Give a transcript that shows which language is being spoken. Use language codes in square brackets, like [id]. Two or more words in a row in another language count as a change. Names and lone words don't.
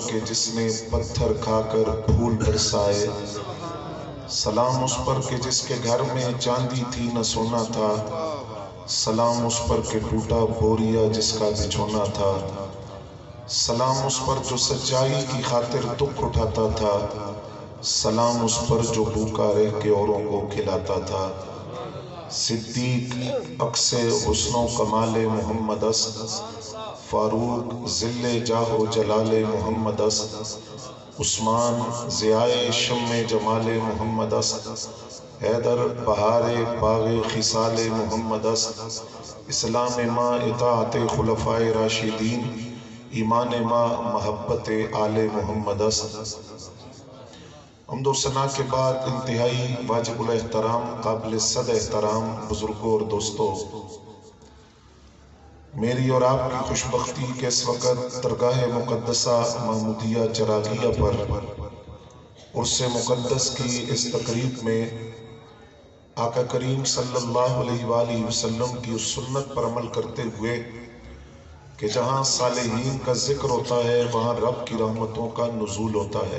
[ur] کہ جس نے پتھر کھا کر پھول برسائے سلام اس پر کہ جس کے گھر میں چاندی تھی نہ سونا تھا سلام اس پر کہ ٹوٹا بوریا جس کا بچھونا تھا سلام اس پر جو سچائی کی خاطر دکھ اٹھاتا تھا سلام اس پر جو بھوکا رہ کے اوروں کو کھلاتا تھا [fa] صدیق عکس حسن و کمال محمد است فاروق ذل جاہ و جلال محمد است عثمان ضیائے شم جمال محمد است حیدر بہار باغ خصال محمد است اسلام ما اطاعت خلفائے راشدین ایمان ما محبت آل محمد است [ur] حمد و ثنا کے بعد انتہائی واجب الاحترام قابل صد احترام بزرگوں اور دوستوں، میری اور آپ کی خوش بختی کہ اس وقت درگاہ مقدسہ محمودیہ چراغیہ پر عرس مقدس کی اس تقریب میں آقا کریم [ar] صلی اللہ علیہ وآلہ وسلم [ur] کی اس سنت پر عمل کرتے ہوئے کہ جہاں صالحین کا ذکر ہوتا ہے وہاں رب کی رحمتوں کا نزول ہوتا ہے۔